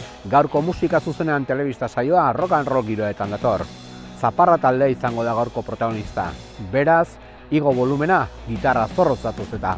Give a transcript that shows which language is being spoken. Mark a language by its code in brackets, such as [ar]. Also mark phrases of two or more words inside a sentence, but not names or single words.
[eu] Gaurko musika zuzenean telebista saioa [en] rock and roll [eu] giroetan dator. Zaparra taldea izango da gaurko protagonista. Beraz, igo volumena gitarra zorroz datoz eta.